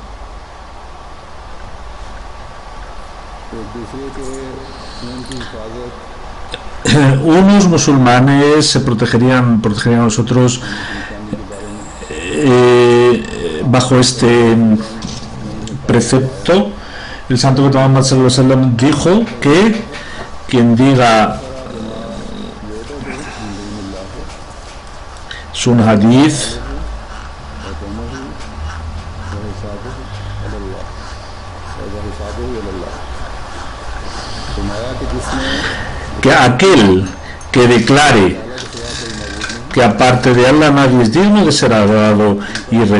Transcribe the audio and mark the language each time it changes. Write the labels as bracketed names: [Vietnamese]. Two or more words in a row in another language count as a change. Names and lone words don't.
[Spanish] Unos musulmanes se protegerían a los otros bajo este precepto. El Santo Muhammad [Arabic] صلى الله عليه وسلم [Spanish] dijo que quien diga, es un hadith, que aquel que declare que aparte de Allah nadie es digno de ser adorado, y